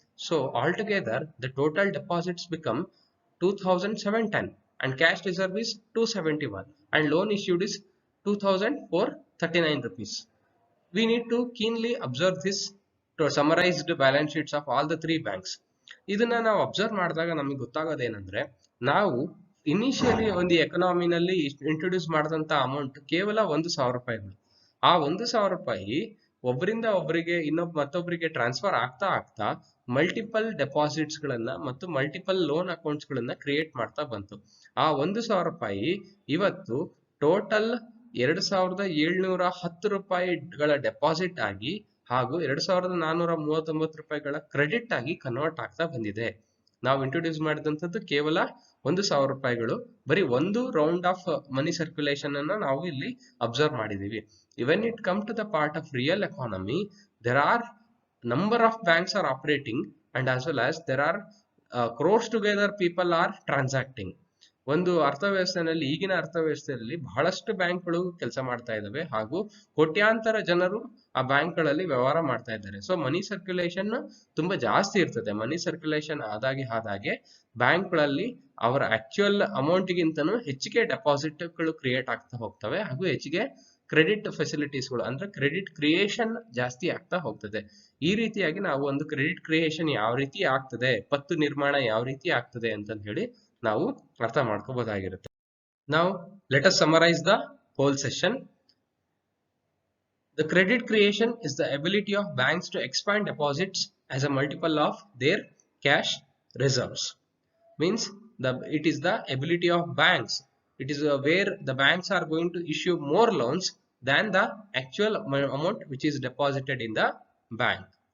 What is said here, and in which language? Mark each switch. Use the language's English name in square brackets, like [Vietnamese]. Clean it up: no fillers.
[English] So altogether the total deposits become 2710 and cash reserve is 271 and loan issued is 2439 rupees. We need to keenly observe this to summarize the balance sheets of all the three banks. [Kannada] ಇದನ್ನ ನಾವು observe ಮಾಡಿದಾಗ ನಮಗೆ ಗೊತ್ತಾಗೋದೇನೆಂದ್ರೆ, ನಾವು initially ಒಂದು ಎಕನಾಮಿನಲ್ಲಿ introduce ಮಾಡಿದಂತ amount ಕೇವಲ 1000 ರೂಪಾಯಿಗಳು. ಆ 1000 ರೂಪಾಯಿ ಒಬ್ಬರಿಂದ ಒಬ್ಬರಿಗೆ ಮತ್ತೊಬ್ಬರಿಗೆ ಟ್ರಾನ್ಸ್ಫರ್ ಆಗ್ತಾ ಆಗ್ತಾ ಮಲ್ಟಿಪಲ್ ಡೆಪಾಸಿಟ್ಸ್ ಗಳನ್ನ ಮತ್ತು ಮಲ್ಟಿಪಲ್ ಲೋನ್ ಅಕೌಂಟ್ಸ್ ಗಳನ್ನ ಕ್ರಿಯೇಟ್ ಮಾಡ್ತಾ ಬಂತು. ಆ 1000 ರೂಪಾಯಿ ಇವತ್ತು ಟೋಟಲ್ 2710 ರೂಪಾಯಿಗಳ ಡೆಪಾಸಿಟ್ ಆಗಿ ಹಾಗೂ 2439 ರೂಪಾಯಿಗಳ ಕ್ರೆಡಿಟ್ ಆಗಿ ಕನ್ವರ್ಟ್ ಆಗ್ತಾ ಬಂದಿದೆ. ನಾವು ಇಂಟ್ರೊಡ್ಯೂಸ್ ಮಾಡಿದಂಥದ್ದು ಕೇವಲ 1000 ರೂಪಾಯಿಗಳು, ಬರೀ ಒಂದು ರೌಂಡ್ ಆಫ್ ಮನಿ ಸರ್ಕ್ಯುಲೇಷನ್ ಅನ್ನ ನಾವು ಇಲ್ಲಿ ಅಬ್ಸರ್ವ್ ಮಾಡಿದೀವಿ. [English] When it comes to the part of real economy, there are number of banks are operating and as well as there are crores together people are transacting. [Kannada] ಒಂದು ಅರ್ಥವ್ಯವಸ್ಥೆಯಲ್ಲಿ, ಈಗಿನ ಅರ್ಥವ್ಯವಸ್ಥೆಯಲ್ಲಿ ಬಹಳಷ್ಟು ಬ್ಯಾಂಕ್ಗಳು ಕೆಲಸ ಮಾಡ್ತಾ ಇದ್ದಾವೆ ಹಾಗೂ ಕೋಟ್ಯಾಂತರ ಜನರು ಆ ಬ್ಯಾಂಕ್ಗಳಲ್ಲಿ ವ್ಯವಹಾರ ಮಾಡ್ತಾ ಇದ್ದಾರೆ. ಸೊ ಮನಿ ಸರ್ಕ್ಯುಲೇಷನ್ ತುಂಬಾ ಜಾಸ್ತಿ ಇರ್ತದೆ. ಮನಿ ಸರ್ಕ್ಯುಲೇಷನ್ ಆದಾಗೆ ಬ್ಯಾಂಕ್ಗಳಲ್ಲಿ ಅವರ ಆಕ್ಚುಯಲ್ ಅಮೌಂಟ್ಗಿಂತನೂ ಹೆಚ್ಚಿಗೆ ಡೆಪಾಸಿಟ್ಗಳು ಕ್ರಿಯೇಟ್ ಆಗ್ತಾ ಹೋಗ್ತವೆ ಹಾಗೂ ಹೆಚ್ಚಿಗೆ ಕ್ರೆಡಿಟ್ ಫೆಸಿಲಿಟೀಸ್ಗಳು ಅಂದ್ರೆ ಕ್ರೆಡಿಟ್ ಕ್ರಿಯೇಷನ್ ಜಾಸ್ತಿ ಆಗ್ತಾ ಹೋಗ್ತದೆ. ಈ ರೀತಿಯಾಗಿ ನಾವು ಒಂದು ಕ್ರೆಡಿಟ್ ಕ್ರಿಯೇಷನ್ ಯಾವ ರೀತಿ ಆಗ್ತದೆ, ಪತ್ತು ನಿರ್ಮಾಣ ಯಾವ ರೀತಿ ಆಗ್ತದೆ ಅಂತ ಹೇಳಿ ನಾವು ಅರ್ಥ ಮಾಡ್ಕೋಬಹುದಾಗಿರುತ್ತೆ. [English] Now let us summarize the whole session. The credit creation is the ability of banks to expand deposits as a multiple of their cash reserves. Means it is the ability of banks. It is where the banks are going to issue more loans than the actual amount which is deposited in the bank.